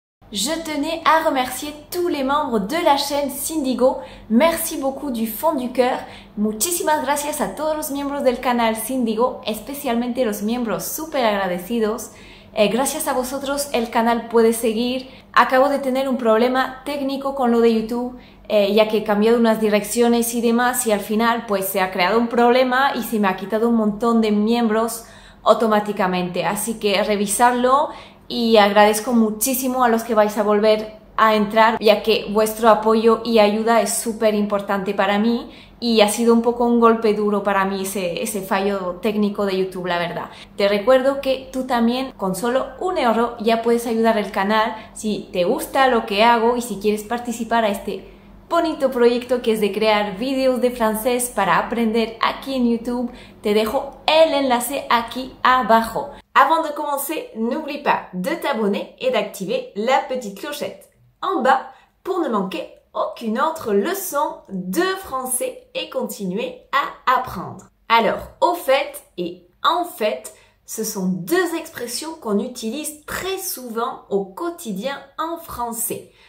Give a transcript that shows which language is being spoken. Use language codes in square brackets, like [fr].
[fr] Je tenais à remercier tous les membres de la chaîne Cindygo. Merci beaucoup du fond du cœur. [es] Muchísimas gracias a todos los miembros del canal Cindygo, especialmente los miembros súper agradecidos. Gracias a vosotros el canal puede seguir. Acabo de tener un problema técnico con lo de YouTube, ya que he cambiado unas direcciones y demás y al final pues se ha creado un problema y se me ha quitado un montón de miembros automáticamente. Así que revisarlo. Y agradezco muchísimo a los que vais a volver a entrar, ya que vuestro apoyo y ayuda es súper importante para mí y ha sido un poco un golpe duro para mí ese fallo técnico de YouTube, la verdad. Te recuerdo que tú también con solo €1 ya puedes ayudar al canal si te gusta lo que hago y si quieres participar a este bonito proyecto que es de crear vídeos de francés para aprender aquí en YouTube. Te dejo el enlace aquí abajo. [fr] Avant de commencer, n'oublie pas de t'abonner et d'activer la petite clochette en bas pour ne manquer aucune autre leçon de français et continuer à apprendre. Alors, au fait et en fait, ce sont deux expressions qu'on utilise très souvent au quotidien en français.